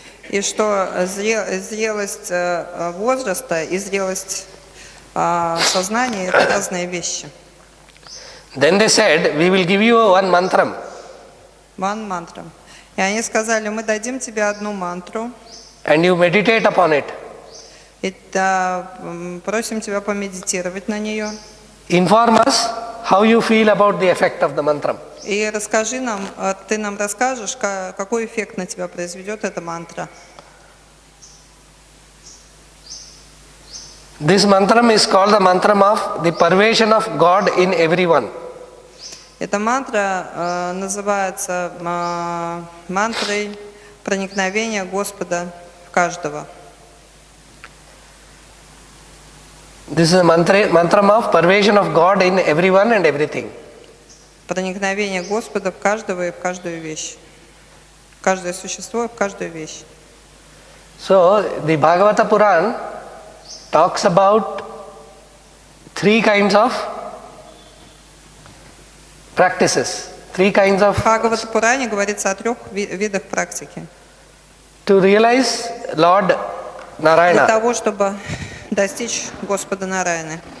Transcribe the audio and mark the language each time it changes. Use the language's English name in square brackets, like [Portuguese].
[Russian] И что зрелость возраста и зрелость сознания – это разные вещи. [English] Then they said, we will give you one mantram. One mantra. [Russian] И они сказали, мы дадим тебе одну мантру. [English] And you meditate upon it. [Russian] И просим тебя помедитировать на нее. [English] Inform us how you feel about the effect of the mantram. [Russian] И расскажи нам, ты нам расскажешь, какой эффект на тебя произведет эта мантра. [English] This mantram is called the mantram of the pervasion of God in everyone. [Russian] Эта мантра называется мантрой проникновения Господа в каждого. [English] This is a mantram of pervasion of God in everyone and everything. [Russian] Проникновение Господа в каждого и в каждую вещь. В каждое существо и в каждую вещь. [English] So, the Bhagavata Puran talks about three kinds of practices, three kinds of... [Russian] В Бхагавата Пуране говорится о 3 видах практики. [English] To realize Lord Narayana. [Russian] Для того, чтобы достичь Господа Нараяны.